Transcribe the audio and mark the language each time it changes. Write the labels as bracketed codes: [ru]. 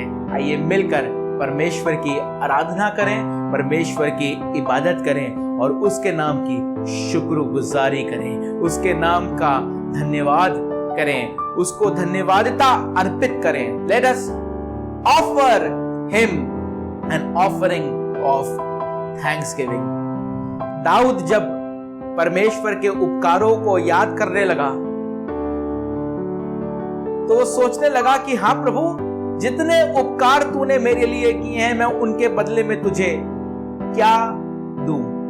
[hi] आइए मिलकर परमेश्वर की आराधना करें, परमेश्वर की इबादत करें और उसके नाम की शुक्रगुजारी करें, उसके नाम का धन्यवाद करें, उसको धन्यवादिता अर्पित करें। [en] Let us offer him an offering of thanksgiving। [hi] Dawood जब परमेश्वर के उपकारों को याद करने लगा तो वो सोचने लगा कि हाँ प्रभु, जितने उपकार तूने मेरे लिए किए हैं, मैं उनके बदले में तुझे क्या दूं।